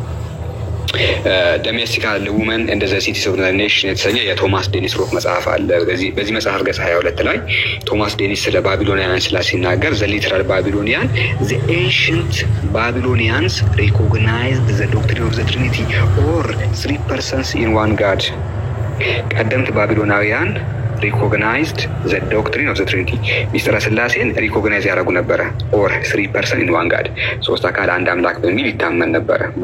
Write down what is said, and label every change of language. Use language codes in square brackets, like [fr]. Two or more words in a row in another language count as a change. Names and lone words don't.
[am] ዶሜስቲካል ውመን ኤንድ ዘ ሲቲስ ኦፍ ዘ ኔሽን የተሰኘ የቶማስ ዴኒስ ሮክ መጽሐፍ አለ። በዚህ መጽሐፍ ገጽ 22 ላይ ቶማስ ዴኒስ ስለ ባቢሎናውያን ሲናገር [en] the literal Babylonian the ancient Babylonians recognized the doctrine of the Trinity or 3 persons in one God። [am] ቀደምት ባቢሎናውያን [en] recognized the doctrine of the Trinity. [am] ሚስጥረ ስላሴን ሪኮግናይዝ ያደረጉ ነበረ። [en] or 3 persons in one God [am] 3 አካል አንድ አምላክ በሚል ይታመን ነበረ።